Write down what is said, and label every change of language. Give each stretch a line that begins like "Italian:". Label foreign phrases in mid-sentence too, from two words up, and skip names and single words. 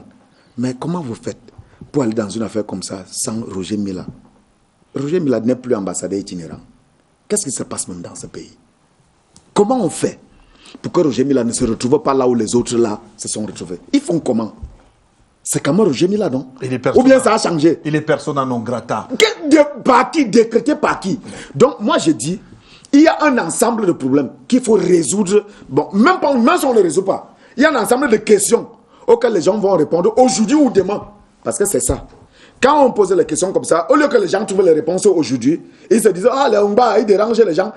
French: Mais comment vous faites pour aller dans une affaire comme ça sans Roger Mila? Roger Mila n'est plus ambassadeur itinérant. Qu'est-ce qui se passe même dans ce pays? Comment on fait pour que Roger Mila ne se retrouve pas là où les autres là se sont retrouvés? Ils font comment? C'est comment Roger Mila, non? Ou bien ça a changé? Il est
Latin: persona non grata.
French: Par qui? Décrété par qui? Donc, moi, je dis, il y a un ensemble de problèmes qu'il faut résoudre. Bon, même si on ne les résout pas, il y a un ensemble de questions auxquelles les gens vont répondre aujourd'hui ou demain. Parce que c'est ça. Quand on pose les questions comme ça, au lieu que les gens trouvent les réponses aujourd'hui, ils se disent, ah, les Humba, ils dérangent les gens.